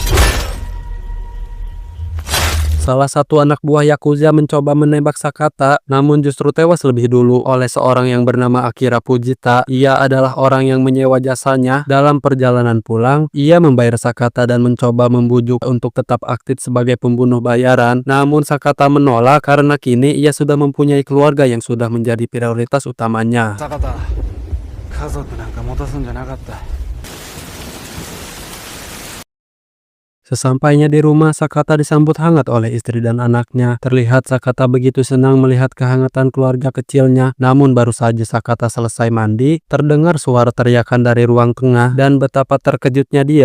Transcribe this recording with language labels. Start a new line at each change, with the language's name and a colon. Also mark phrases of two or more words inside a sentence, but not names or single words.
Indonesian: Salah satu anak buah Yakuza mencoba menembak Sakata, namun justru tewas lebih dulu oleh seorang yang bernama Akira Fujita. Ia adalah orang yang menyewa jasanya. Dalam perjalanan pulang, ia membayar Sakata dan mencoba membujuk untuk tetap aktif sebagai pembunuh bayaran. Namun Sakata menolak karena kini ia sudah mempunyai keluarga yang sudah menjadi prioritas utamanya.
Japanese: Sakata, 家族なんか持つんじゃなかった.
Indonesian: Sesampainya di rumah, Sakata disambut hangat oleh istri dan anaknya. Terlihat Sakata begitu senang melihat kehangatan keluarga kecilnya. Namun baru saja Sakata selesai mandi, terdengar suara teriakan dari ruang tengah, dan betapa terkejutnya dia.